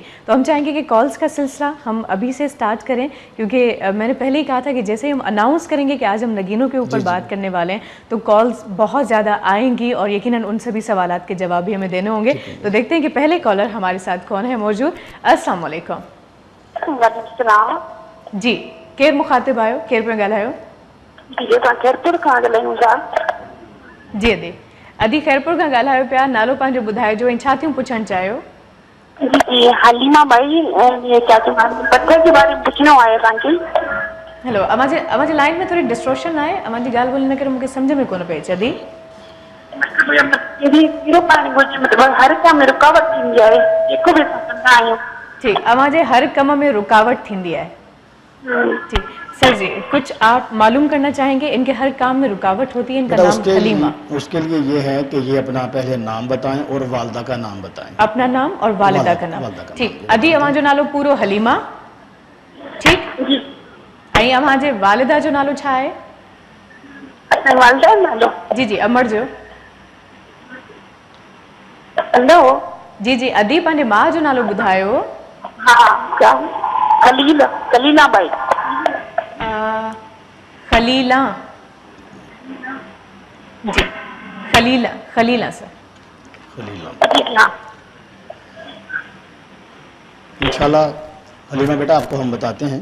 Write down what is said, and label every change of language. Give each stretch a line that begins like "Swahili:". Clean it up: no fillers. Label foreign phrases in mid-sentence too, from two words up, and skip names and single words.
Hindi: तो हम चाहेंगे कि कॉल्स का सिलसिला हम अभी से स्टार्ट करें, क्योंकि मैंने पहले ही कहा था कि जैसे ही हम अनाउंस करेंगे कि आज हम नगीनों के ऊपर बात करने वाले हैं तो कॉल्स बहुत ज़्यादा आएंगी और यकीनन उन सभी सवालात के जवाब भी हमें देने होंगे। तो देखते हैं कि पहले कॉलर हमारे साथ कौन है मौजूद।
Arabic: السلام عليكم.
Sindhi: जी, केर मुखातिब आयो, केर पे ॻाल्हायो? जी अदी, अदी खैरपुर खां ॻाल्हायो पिया, नालो पंहिंजो ॿुधाइजो ऐं छा थियूं पुछणु चाहियो?
Hindi: जी हलीमा भाई, ये क्या पत्थर के बारे में पूछना है तव्हांखे।
Sindhi: हेलो, अमांजे लाइन में थोड़ी डिस्ट्रॉशन आहे, अमांजी ॻाल्हि ॿोल्हि न करे मूंखे सम्झ में कोन पई अचे। अदी कहिड़ो पाणी घुरिजे, मतिलबु हर कम में रुकावट थींदी आहे, जेको बि असां कंदा आहियूं। ठीक, अमांजे हर कम में रुकावट थींदी आहे।
Hindi: ठीक सर जी, कुछ आप मालूम करना चाहेंगे? इनके हर काम में रुकावट होती है, इनका नाम हलीमा। उसके लिए ये है कि ये अपना पहले नाम बताएं और वालदा का नाम बताएं। अपना नाम और वालिदा का नाम। ठीक,
Sindhi: अदी अमांजो नालो पूरो हलीमा। ठीक, ऐं अमांजे वालिदा जो नालो छा आहे? वालिदा जो नालो? जी जी, अमर जो। हेलो जी जी, अदी पंहिंजे माउ जो नालो ॿुधायो। हाँ, खलीला भाई। खलीला जी, खलीला सर।
Hindi: इंशाल्लाह हलीमा बेटा आपको हम बताते हैं